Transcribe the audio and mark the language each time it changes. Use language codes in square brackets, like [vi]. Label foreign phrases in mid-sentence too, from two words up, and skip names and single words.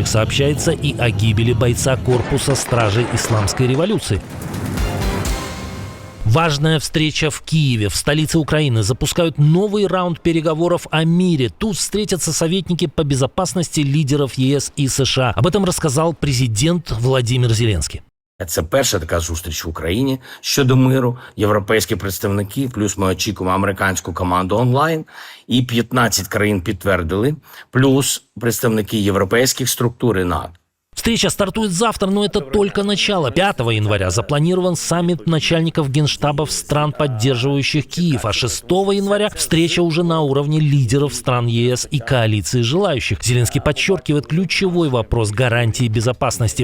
[ru] Сообщается и о гибели бойца корпуса стражей исламской революции. Важная встреча в Киеве. В столице Украины запускают новый раунд переговоров о мире. Тут встретятся советники по безопасности лидеров ЄС і США. Об этом рассказал президент Владимир Зеленский. [uk] Це перша така зустріч в Україні щодо миру. Європейські представники, плюс ми очікуємо американську команду онлайн. І 15 країн підтвердили, плюс представники європейських структур і НАТО. [ru] Встреча стартует завтра, но это только начало. 5 января запланирован саммит начальников генштабов стран, поддерживающих Киев. А 6 января встреча уже на уровне лидеров стран ЕС и коалиции желающих. Зеленский подчеркивает ключевой вопрос гарантии безопасности.